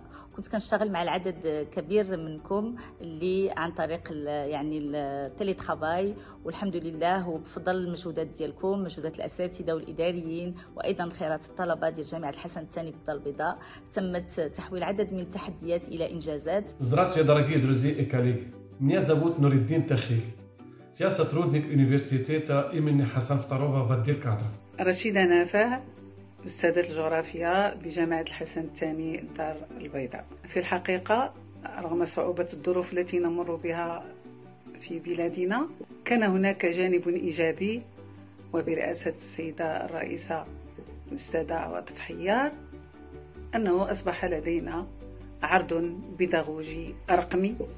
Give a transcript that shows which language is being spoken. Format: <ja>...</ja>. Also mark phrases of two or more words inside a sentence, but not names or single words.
<ar>كنت كنشتغل مع العدد كبير منكم اللي عن طريق يعني التيلي ترافاي، والحمد لله وبفضل المجهودات ديالكم، مجهودات الأساتذة والإداريين وأيضا خيرات الطلبة ديال جامعة الحسن الثاني بالدار البيضاء، تمت تحويل عدد من التحديات إلى إنجازات.</ar> <ru>Здравствуйте, дорогие друзья и коллеги. Меня зовут Нуриддин Тахиль. Я сотрудник университета имени Хасан Фтарова в отделе кадров.</ru> <ar>رشيدة نافع، أستاذة الجغرافيا بجامعة الحسن الثاني الدار البيضاء. في الحقيقة رغم صعوبة الظروف التي نمر بها في بلادنا، كان هناك جانب إيجابي، وبرئاسة السيدة الرئيسة الأستاذة عواطف حيار أنه أصبح لدينا عرض بيداغوجي رقمي</ar>